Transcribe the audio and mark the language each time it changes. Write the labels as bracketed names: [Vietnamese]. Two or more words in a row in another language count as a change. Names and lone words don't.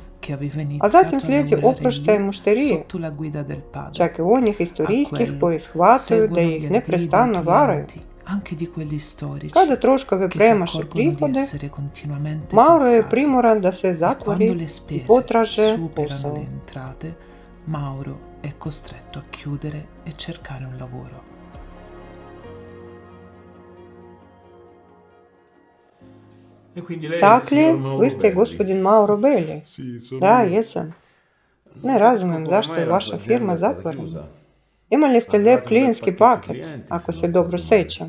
[Bosnian] A zatim slijedi oproštaj mušterije, čak i onih istorijskih koji shvataju da ih neprestano varaju. Kada troškovi premaše prihode, Mauro je primoran da se zatvori i potraže posao. [Italian] Mauro è costretto a chiudere e cercare un lavoro. [Bosnian] Dakle, vi ste gospodin Mauro Belli. Da, jesam. Ne razumijem zašto je vaša firma zatvorena. Imali ste lijep klijentski paket, ako se dobro sjećam.